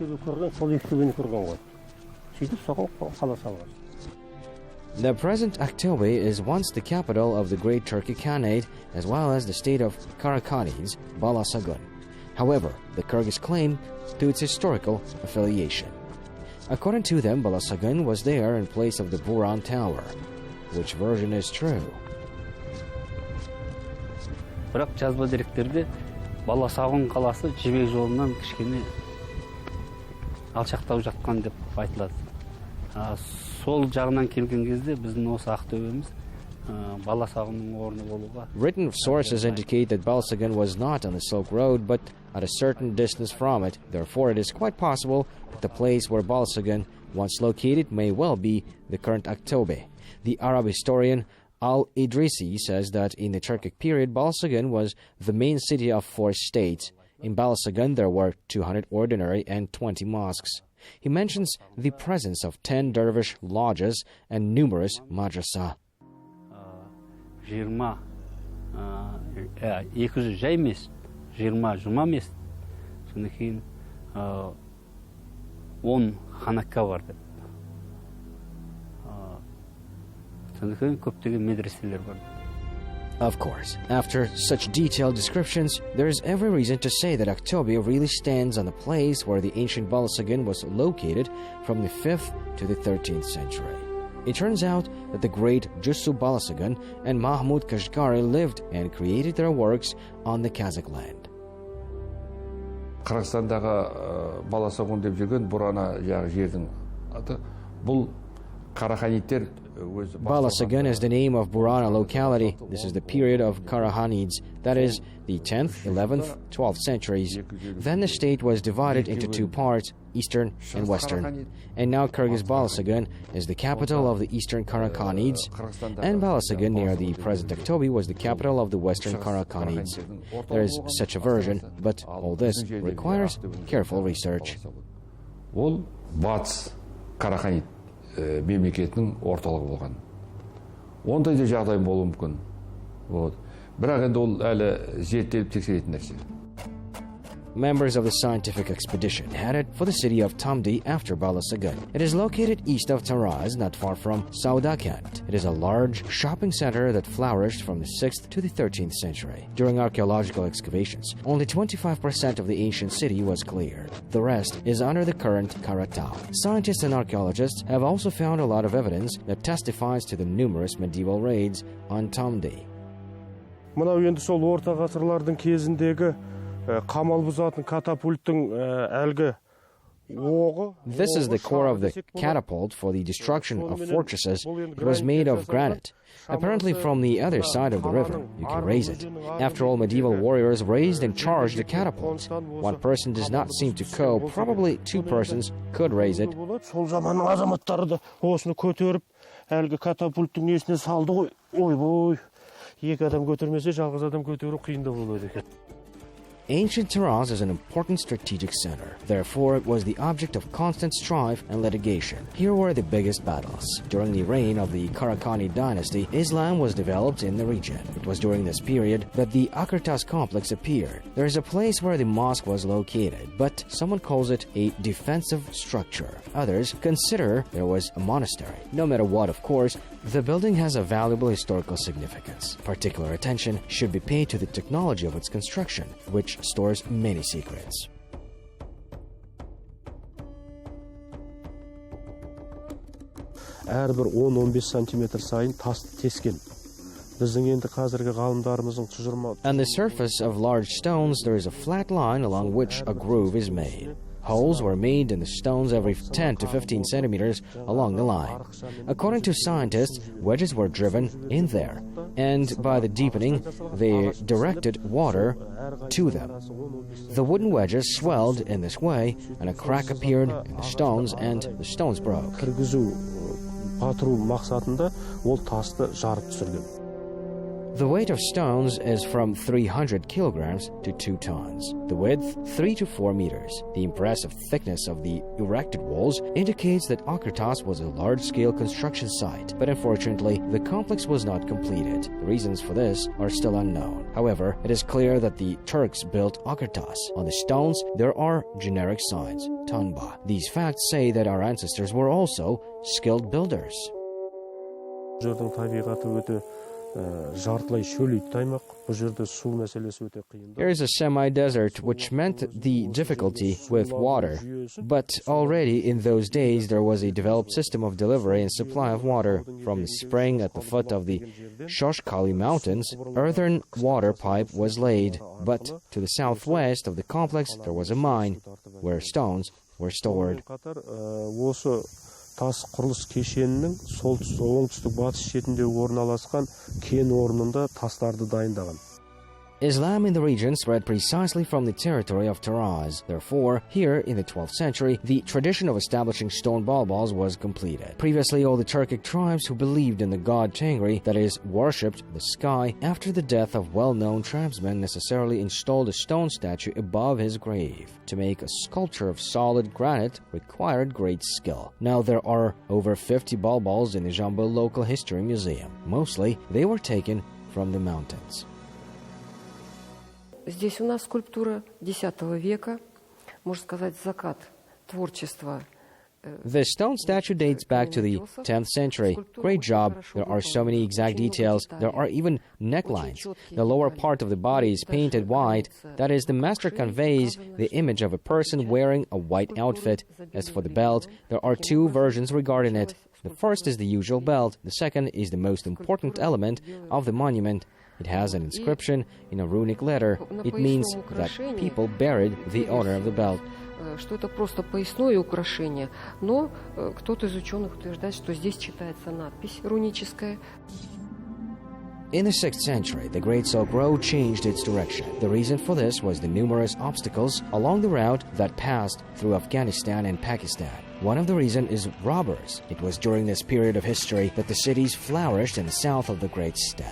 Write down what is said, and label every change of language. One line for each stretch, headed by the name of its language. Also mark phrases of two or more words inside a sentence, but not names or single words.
English: The present Aktobe is once the capital of the Great Turkic Khanate, as well as the state of Karakhanids, Balasagun. However, the Kyrgyz claim to its historical affiliation. According to them, Balasagun was there in place of the Buran Tower. Which version is true?
Kazakh: Бірақ жазба деректерде Баласағұн қаласы Жібек жолынан кішкене алшақтау жатқан деп айтылады. Сол жағынан келген кезде біздің осы Ақтөбеміз Баласағұнның орны болуға.
English: Written sources indicate that Balasagun was not on the Silk Road, but at a certain distance from it. Therefore, it is quite possible that the place where Balasagun once located may well be the current Aktobe. The Arab historian Al-Idrisi says that in the Turkic period, Balasagun was the main city of 4 states. In Balasagun, there were 200 ordinary and 20 mosques. He mentions the presence of 10 dervish lodges and numerous madrasa.
Kazakh: 200 жай емес, 20 жұма емес, содан кейін 10 ханакка бар деп.
English: Of course, after such detailed descriptions, there is every reason to say that Aktobe really stands on the place where the ancient Balasagun was located from the 5th to the 13th century. It turns out that the great Jussu Balasagun and Mahmud Kashgari lived and created their works on the Kazakh land.
Kazakh: Қырғызстандағы Баласағұн деп жүрген Бурана жердің аты. Бұл Караханиттер.
English: Balasagun is the name of Burana locality. This is the period of Karakhanids, that is, the 10th, 11th, 12th centuries. Then the state was divided into 2 parts, eastern and western. And now Kyrgyz Balasagun is the capital of the eastern Karakhanids, and Balasagun near the present Aktobe was the capital of the western Karakhanids. There is such a version, but all this requires careful research.
Kazakh: Ол батыс Караханид мемлекетінің орталығы болған. Ондай да жағдай болуы мүмкін. Бірақ енді ол әлі зерттеліп тексеретін нәрсе.
English: Members of the scientific expedition headed for the city of Tamdi after Balasagun. It is located east of Taraz, not far from Saudakent. It is a large shopping center that flourished from the 6th to the 13th century. During archaeological excavations, only 25% of the ancient city was cleared. The rest is under the current Karatau. Scientists and archaeologists have also found a lot of evidence that testifies to the numerous medieval raids on Tamdi.
Kazakh: Мынау енді сол орта ғасырлардың кезіндегі қамал бұзатын катапульттың әлгі оғы.
English: This is the core of the catapult for the destruction of fortresses. It was made of granite. Apparently from the other side of the river, you can raise it. After all, medieval warriors raised and charged the catapult. One person does not seem to cope. Probably 2 persons could raise it.
Kazakh: Сол заманның азаматтары да осыны көтеріп, әлгі катапульттың несіне салды ғой. Ой-бой. 2 адам көтермесе, жалғыз адам көтеру қиындау болады екен.
English: Ancient Taraz is an important strategic center. Therefore, it was the object of constant strife and litigation. Here were the biggest battles. During the reign of the Karakhanid dynasty, Islam was developed in the region. It was during this period that the Akyrtas complex appeared. There is a place where the mosque was located, but someone calls it a defensive structure. Others consider there was a monastery. No matter what, of course, the building has a valuable historical significance. Particular attention should be paid to the technology of its construction, which stores many secrets.
Kazakh: Әрбір 10-15 сантиметр сайын тас тескен. біздің енді қазіргі ғалымдарымыздың тұжырма.
English: On the surface of large stones, there is a flat line along which a groove is made. Holes were made in the stones every 10 to 15 centimeters along the line. According to scientists, wedges were driven in there, and by the deepening, they directed water to them. The wooden wedges swelled in this way, and a crack appeared in the stones, and the stones broke.
Kazakh: Кіргізу, батыру мақсатында ол тасты жарып түсірген.
English: The weight of stones is from 300 kilograms to 2 tons. The width, 3 to 4 meters. The impressive thickness of the erected walls indicates that Akyrtas was a large-scale construction site, but unfortunately, the complex was not completed. The reasons for this are still unknown. However, it is clear that the Turks built Akyrtas. On the stones, there are generic signs, Tanba. These facts say that our ancestors were also skilled builders.
Kazakh: Жердің табиғаты өте жартылай шөлейт аймақ. Бұл жерде су мәселесі өте қиын.
English: Here is a semi-desert, which meant the difficulty with water. But already in those days, there was a developed system of delivery and supply of water. From the spring at the foot of the Shoshkali Mountains, earthen water pipe was laid. But to the southwest of the complex, there was a mine where stones were stored.
Kazakh: Осы тас құрылыс кешенінің оңтүстік батыс шетінде орналасқан кен орнында тастарды дайындаған.
English: Islam in the region spread precisely from the territory of Taraz. Therefore, here in the 12th century, the tradition of establishing stone balbals was completed. Previously, all the Turkic tribes who believed in the god Tengri, that is, worshipped the sky, after the death of well-known tribesmen necessarily installed a stone statue above his grave. To make a sculpture of solid granite required great skill. Now there are over 50 balbals in the Jambul Local History Museum. Mostly, they were taken from the mountains.
Russian: Здесь у нас скульптура X века, можно сказать, закат творчества.
English: The stone statue dates back to the 10th century. Great job. There are so many exact details. There are even necklines. The lower part of the body is painted white. That is, the master conveys the image of a person wearing a white outfit. As for the belt, there are two versions regarding it. The first is the usual belt. The second is the most important element of the monument. It has an inscription in a runic letter. It means that people buried the owner of the belt.
Russian: Что это просто поясное украшение, но кто-то из ученых утверждает, что здесь читается надпись руническая.
English: In the 6th century, the Great Silk Road changed its direction. The reason for this was the numerous obstacles along the route that passed through Afghanistan and Pakistan. One of the reasons is robbers. It was during this period of history that the cities flourished in the south of the Great Steppe.